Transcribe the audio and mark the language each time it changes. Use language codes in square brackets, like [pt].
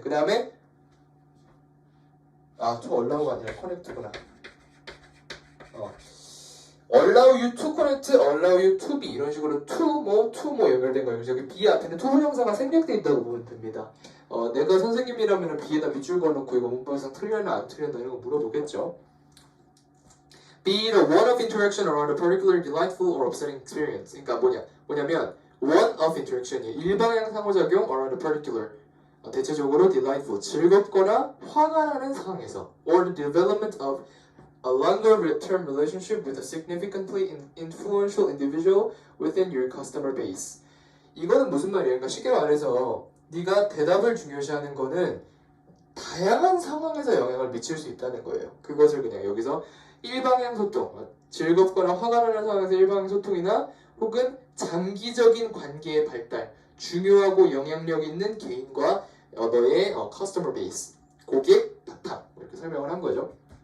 [ko] 그 다음에 to allow가 아니라 connect구나. [en] allow you to connect, allow you to be [ko] 이런 식으로 to 뭐 연결된 거예요. 그래서 여기 be 앞에는 to 형사가 생략되어 있다고 보면 됩니다. 내가 선생님이라면 be에다 밑줄 그어놓고 이거 문법상 틀렸나 안 틀렸나 이런 거 물어보겠죠. [en] Be the one of interaction around a particular delightful or upsetting experience. [ko] 그러니까 뭐냐면 [en] one of interaction이 [ko] 일방향 상호작용 [en] around a particular [ko] 대체적으로 [en] delightful [ko] 즐겁거나 화가 나는 상황에서 [en] or the development of a longer term relationship with a significantly influential individual within your customer base. [ko] 이거는 무슨 말이에요? 그러니까 쉽게 말해서 네가 대답을 중요시하는 거는 다양한 상황에서 영향을 미칠 수 있다는 거예요. 그것을 그냥 여기서 일방향 소통, 즐겁거나 화가 나는 상황에서 일방향 소통이나 혹은 장기적인 관계의 발달, 중요하고 영향력 있는 개인과 너의 customer base, 고객 바탕 이렇게 설명을 한 거죠.